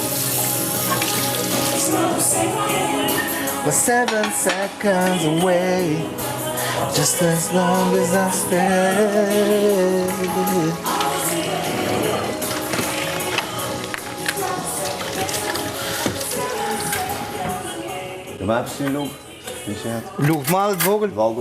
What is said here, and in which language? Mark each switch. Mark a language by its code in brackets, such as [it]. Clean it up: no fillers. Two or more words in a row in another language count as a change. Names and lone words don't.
[en] We're 7 seconds away. Just as long as I stay. [sq] Do më hapësh një lugë? Lugë të madhe të vogël? Vogël.